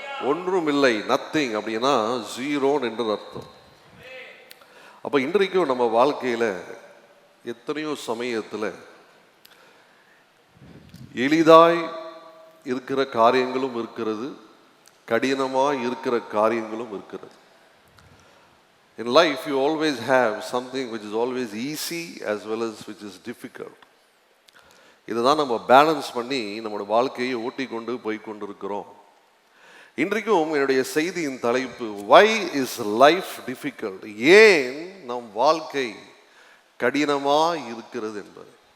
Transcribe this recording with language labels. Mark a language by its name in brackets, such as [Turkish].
[Tamil] ஒன்றும் இல்லை, நத்திங் அப்படின்னா ஜீரோன்னு என்று அர்த்தம். அப்போ இன்றைக்கும் நம்ம வாழ்க்கையில் எத்தனையோ சமயத்தில் எளிதாய் இருக்கிற காரியங்களும் இருக்கிறது, கடினமாய் இருக்கிற காரியங்களும் இருக்கிறது. [English] In life you always have something which is always easy as well as which is difficult. [Tamil] இதுதான் நம்ம பேலன்ஸ் பண்ணி நம்மளோட வாழ்க்கையை ஓட்டி கொண்டு போய் கொண்டிருக்கிறோம். இன்றைக்கும் என்னுடைய செய்தியின் தலைப்பு [English] why is life difficult? [Tamil] ஏன் நம் வாழ்க்கை கடினமாக இருக்கிறது என்பது.